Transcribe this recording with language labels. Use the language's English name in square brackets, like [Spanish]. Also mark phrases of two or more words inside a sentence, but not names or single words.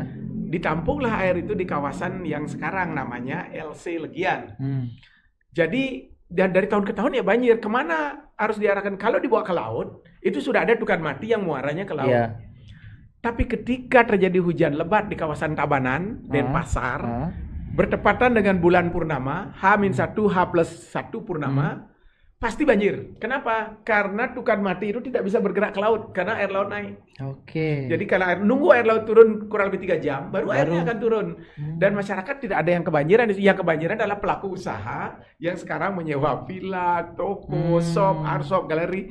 [Indonesian] Ditampunglah air itu di kawasan yang sekarang namanya LC Legian. Jadi dan dari tahun ke tahun ya banjir. Kemana harus diarahkan? Kalau dibawa ke laut, itu sudah ada Tukan Mati yang muaranya ke laut. Ya. Tapi ketika terjadi hujan lebat di kawasan Tabanan, Denpasar, bertepatan dengan bulan purnama, H-1, H+1 purnama, pasti banjir. Kenapa? Karena Tukan Mati itu tidak bisa bergerak ke laut karena air laut naik. Oke. Jadi kalau nunggu air laut turun kurang lebih 3 jam, baru airnya akan turun. Dan masyarakat tidak ada yang kebanjiran. Yang kebanjiran adalah pelaku usaha yang sekarang menyewa villa, toko, shop, [English] art shop, [Indonesian] galeri.